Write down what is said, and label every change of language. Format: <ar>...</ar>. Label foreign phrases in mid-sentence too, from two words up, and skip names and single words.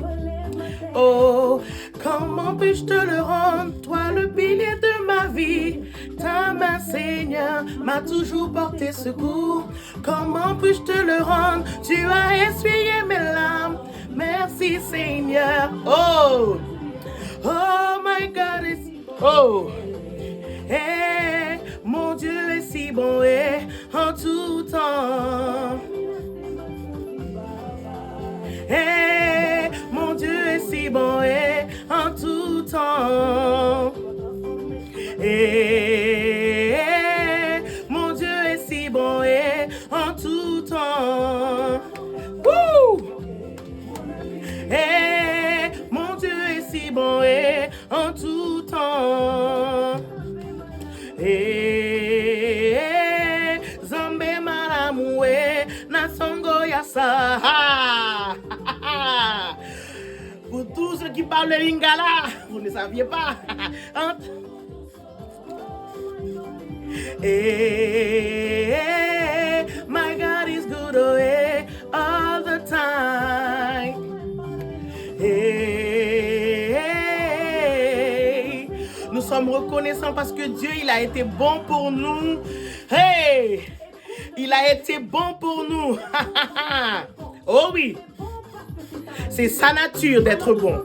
<fr>Oh, comment puis-je te le rendre, toi le pilier de ma vie? Ta main, Seigneur, m'a toujours porté secours. Comment puis-je te le rendre? Tu as essuyé mes larmes. Merci, Seigneur.</fr> <en>Oh, oh my God is...</en> <fr>Oh, hey, mon Dieu est si bon et en tout temps. Hey, mon Dieu est si bon et en tout temps. Hey, mon Dieu est si bon et en tout temps. Woo! Hey, mon Dieu est si bon et en tout temps.</fr> <ln>Hey, Zambé malamoué na songo yasa.</ln> <fr>Pour tous ceux qui parlent le lingala, vous ne saviez pas.</fr> <en>Hey, my God is good all the time.</en> <fr>Hey, nous sommes reconnaissants parce que Dieu, il a été bon pour nous. Hey, il a été bon pour nous. Oh oui. C'est sa nature d'être bon.</fr>